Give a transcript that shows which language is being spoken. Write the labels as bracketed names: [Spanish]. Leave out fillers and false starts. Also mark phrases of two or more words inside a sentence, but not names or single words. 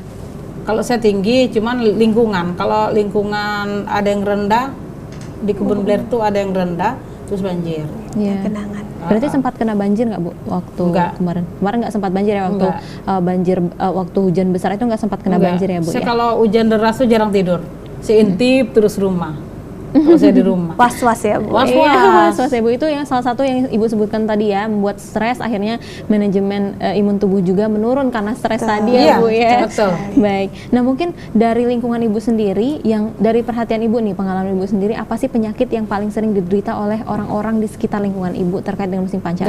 [Indonesian] Kalau saya tinggi, cuman lingkungan. Kalau lingkungan ada yang rendah, di kebun Blair tuh ada yang rendah, terus banjir. Iya. Kenangan. Berarti sempat kena banjir nggak, Bu, waktu Enggak. kemarin? Kemarin nggak sempat banjir ya waktu Enggak. banjir waktu hujan besar itu nggak sempat kena Enggak. banjir ya, Bu Saya ya? kalau hujan deras tuh jarang tidur. Saya intip terus rumah. Kalau saya di rumah. Was-was ya Bu. Was-was. Iya, was-was ya, Bu. Itu yang salah satu yang Ibu sebutkan tadi ya, membuat stres, akhirnya manajemen imun tubuh juga menurun karena stres tadi ya, Iya, Bu ya. betul. Baik. Nah, mungkin dari lingkungan Ibu sendiri, yang dari perhatian Ibu nih, pengalaman Ibu sendiri, apa sih penyakit yang paling sering diderita oleh orang-orang di sekitar lingkungan Ibu terkait dengan musim pancaroba?